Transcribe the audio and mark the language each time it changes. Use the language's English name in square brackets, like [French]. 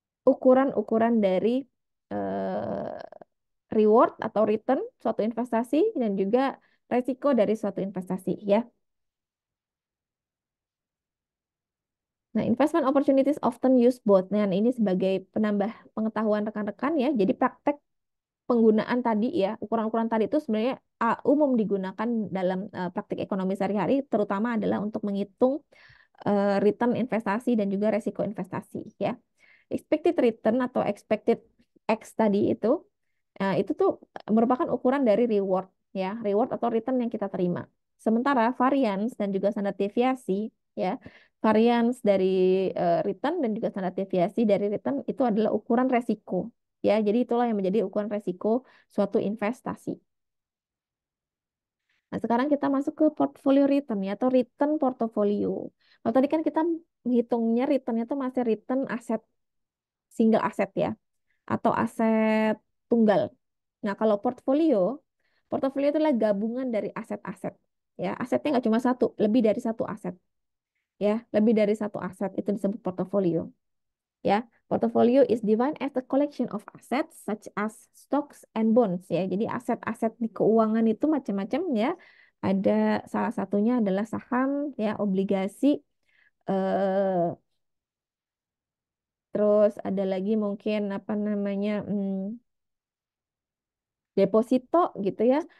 [Indonesian] ukuran-ukuran dari eh, reward atau return suatu investasi dan juga resiko dari suatu investasi ya. [English] Nah, investment opportunities often use both. [Indonesian] Nah, ini sebagai penambah pengetahuan rekan-rekan ya. Jadi praktek penggunaan tadi ya, ukuran-ukuran tadi itu sebenarnya umum digunakan dalam praktik ekonomi sehari-hari, terutama adalah untuk menghitung return investasi dan juga resiko investasi ya. Expected return atau expected X tadi itu tuh merupakan ukuran dari reward ya, reward atau return yang kita terima. Sementara variance dan juga standar deviasi ya, variance dari return dan juga standar deviasi dari return itu adalah ukuran resiko ya. Jadi itulah yang menjadi ukuran resiko suatu investasi. Nah, sekarang kita masuk ke portfolio return ya, atau return portofolio. Kalau tadi kan kita menghitungnya returnnya itu masih return aset, single aset ya, atau aset tunggal. Nah, kalau portofolio itu adalah gabungan dari aset-aset. Ya, asetnya nggak cuma satu, lebih dari satu aset. Ya, lebih dari satu aset itu disebut portofolio. [English] Ya, portofolio is defined as the collection of assets such as stocks and bonds. [Indonesian] Ya, jadi aset-aset di keuangan itu macam-macam ya. Ada salah satunya adalah saham, ya, obligasi, eh, terus ada lagi mungkin apa namanya deposito gitu ya.